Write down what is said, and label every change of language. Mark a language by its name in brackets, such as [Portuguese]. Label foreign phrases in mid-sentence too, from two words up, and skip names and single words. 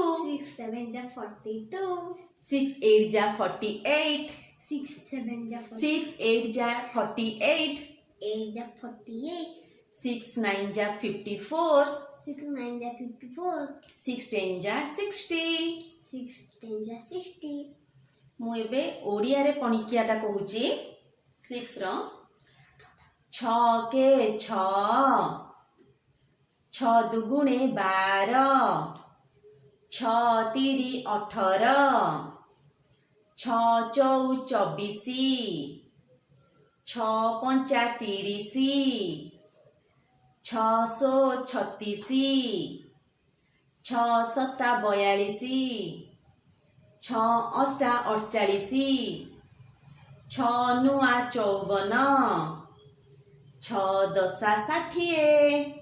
[Odia] 6 7 जा 42, 6 8 जा 48, 6 7 जा 6 8 जा 48, 8 जा 48, 6 9 जा 54, 6 9 जा 54, 6 10 जा 60। 6 10 जा 60। ମୁଁ ଏବେ ଓଡ଼ିଆ ରେ ପଣିକିଆଟା କହୁଛି 6 ରୋ 6 କେ 6, 6 ଦୁଗୁଣେ 12, 6 ତିରି 18, 6 ଚଉ 24, 6 ପଞ୍ଚା 30, 6 ସୋ 36, 6 ସତ୍ତା 42, 6 ଅଷ୍ଟା 48, 6 ନୁଆ 54, 6 ଦଶା 60।